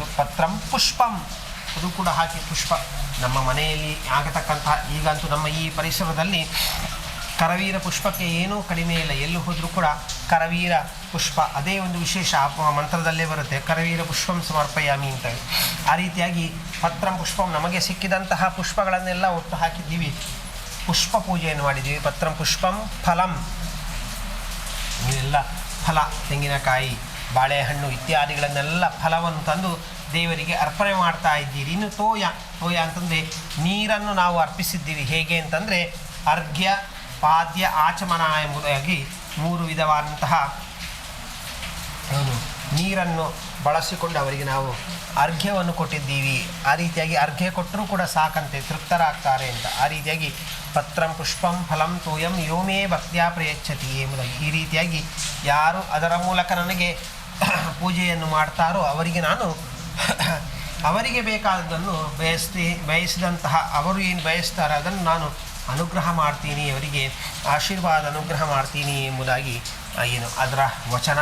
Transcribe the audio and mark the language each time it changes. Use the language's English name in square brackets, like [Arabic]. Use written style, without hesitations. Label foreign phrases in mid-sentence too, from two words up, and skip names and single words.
[Sanskrit] ಪತ್ರಂ ಪುಷ್ಪಂ [Kannada] ಅದು ಕೂಡ ಹಾಕಿ ಪುಷ್ಪ ನಮ್ಮ ಮನೆಯಲ್ಲಿ ಆಗತಕ್ಕಂತಹ, ಈಗಂತೂ ನಮ್ಮ ಈ ಪರಿಸರದಲ್ಲಿ ಕರವೀರ ಪುಷ್ಪಕ್ಕೆ ಏನೂ ಕಡಿಮೆ ಇಲ್ಲ. ಎಲ್ಲೂ ಹೋದರೂ ಕೂಡ ಕರವೀರ ಪುಷ್ಪ ಅದೇ ಒಂದು ವಿಶೇಷ ಮಂತ್ರದಲ್ಲೇ ಬರುತ್ತೆ, [Sanskrit] ಕರವೀರ ಪುಷ್ಪಂ ಸಮರ್ಪಯಾಮಿ [Kannada] ಅಂತ. ಆ ರೀತಿಯಾಗಿ [Sanskrit] ಪತ್ರಂ ಪುಷ್ಪಂ [Kannada] ನಮಗೆ ಸಿಕ್ಕಿದಂತಹ ಪುಷ್ಪಗಳನ್ನೆಲ್ಲ ಒಟ್ಟು ಹಾಕಿದ್ದೀವಿ, ಪುಷ್ಪ ಪೂಜೆಯನ್ನು ಮಾಡಿದ್ದೀವಿ. [Sanskrit] ಪತ್ರಂ ಪುಷ್ಪಂ ಫಲಂ, [Kannada] ನೀವೆಲ್ಲ ಫಲ, ತೆಂಗಿನಕಾಯಿ, ಬಾಳೆಹಣ್ಣು ಇತ್ಯಾದಿಗಳನ್ನೆಲ್ಲ ಫಲವನ್ನು ತಂದು ದೇವರಿಗೆ ಅರ್ಪಣೆ ಮಾಡ್ತಾ ಇದ್ದೀರಿ. ಇನ್ನು ತೋಯ ಅಂತಂದರೆ ನೀರನ್ನು ನಾವು ಅರ್ಪಿಸಿದ್ದೀವಿ. ಹೇಗೆ ಅಂತಂದರೆ ಅರ್ಘ್ಯ, ಪಾದ್ಯ, ಆಚಮನ ಎಂಬುದಾಗಿ 3 ವಿಧವಾದಂತಹ ನೀರನ್ನು ಬಳಸಿಕೊಂಡು ಅವರಿಗೆ ನಾವು ಅರ್ಘ್ಯವನ್ನು ಕೊಟ್ಟಿದ್ದೀವಿ. ಆ ರೀತಿಯಾಗಿ ಅರ್ಘ್ಯ ಕೊಟ್ಟರೂ ಕೂಡ ಸಾಕಂತೆ, ತೃಪ್ತರಾಗ್ತಾರೆ ಅಂತ. ಆ ರೀತಿಯಾಗಿ [Sanskrit] ಪತ್ರಂ ಪುಷ್ಪಂ ಫಲಂ ತೋಯಂ ಯೋಮೇ ಭಕ್ತ್ಯಾ ಪ್ರಯಚ್ಛತಿ [Kannada] ಎಂಬುದಾಗಿ ಈ ರೀತಿಯಾಗಿ ಯಾರು ಅದರ ಮೂಲಕ ನನಗೆ ಪೂಜೆಯನ್ನು ಮಾಡ್ತಾರೋ ಅವರಿಗೆ ನಾನು ಅವರಿಗೆ ಬೇಕಾದದ್ದನ್ನು ಬಯಸಿದಂತಹ ಅವರು ಏನು ಬಯಸ್ತಾರೆ ಅದನ್ನು ನಾನು ಅನುಗ್ರಹ ಮಾಡ್ತೀನಿ, ಅವರಿಗೆ ಆಶೀರ್ವಾದ ಅನುಗ್ರಹ ಮಾಡ್ತೀನಿ ಎಂಬುದಾಗಿ ಅದರ ವಚನ.